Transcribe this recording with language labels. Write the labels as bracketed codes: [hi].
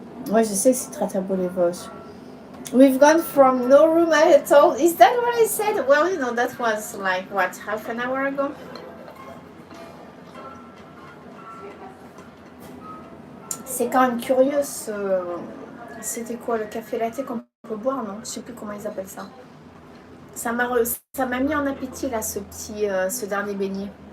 [fr] Ouais, je sais que c'est très beau les Vosges. [en] We've gone from no room at all. Is that what I said? Well, you know, that was like, what, half an hour ago? [fr] C'est quand même curieux C'était quoi, le café latte qu'on peut boire, non? Je sais plus comment ils appellent ça. Ça m'a mis en appétit, là, ce dernier beignet.